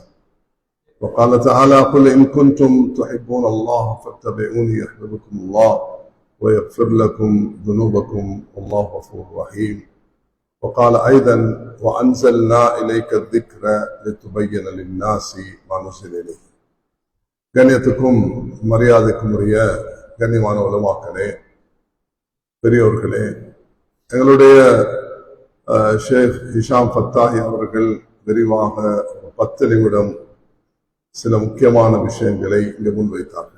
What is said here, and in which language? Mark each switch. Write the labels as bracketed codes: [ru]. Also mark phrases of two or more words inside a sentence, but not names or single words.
[ar] وقال تعالى قل إن كنتم تحبون الله فاتبعوني يحببكم الله ويغفر لكم ذنوبكم والله غفور رحيم. وقال أيضا وأنزلنا إليك الذكر لتبين للناس ما نزل إليه. [ta] கண்ணியத்துக்கும் மரியாதைக்கும் உரிய கண்ணியமான உலமாக்களே, பெரியோர்களே, எங்களுடைய ஷேக் ஹிஷாம் ஃபத்தாஹி அவர்கள் விரிவாக 10 நிமிடம் சில முக்கியமான விஷயங்களை இங்கு முன்வைத்தார்கள்.